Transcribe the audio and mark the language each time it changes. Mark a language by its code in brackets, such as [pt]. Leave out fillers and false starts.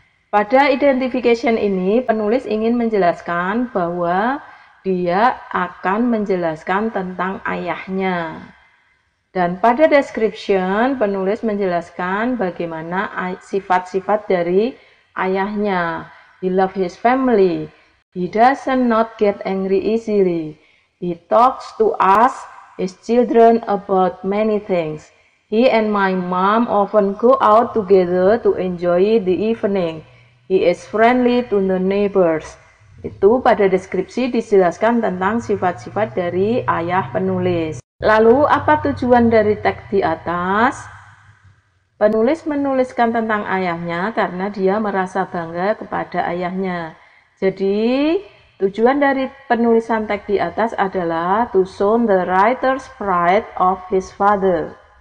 [id] Pada identification ini penulis ingin menjelaskan bahwa dia akan menjelaskan tentang ayahnya. Dan pada description penulis menjelaskan bagaimana sifat-sifat dari ayahnya. [en] He loves his family. He doesn't not get angry easily. He talks to us, his children, about many things. He and my mom often go out together to enjoy the evening. He is friendly to the neighbors. [id] Itu pada deskripsi dijelaskan tentang sifat-sifat dari ayah penulis. Lalu apa tujuan dari teks di atas? Penulis menuliskan tentang ayahnya karena dia merasa bangga kepada ayahnya. Jadi tujuan dari penulisan teks di atas adalah [en] to show the writer's pride of his father.